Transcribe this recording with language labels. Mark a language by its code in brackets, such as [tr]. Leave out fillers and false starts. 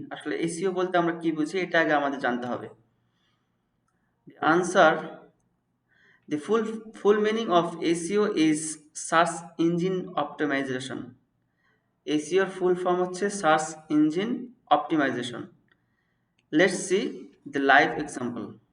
[bn] আসলে SEO বলতে আমরা কি বুঝি এটা আগে আমাদের জানতে হবে। [en] The answer, the full meaning of SEO is search engine optimization. [bn] SEO এর ফুল ফর্ম হচ্ছে search engine optimisation. [en] Let's see the live example.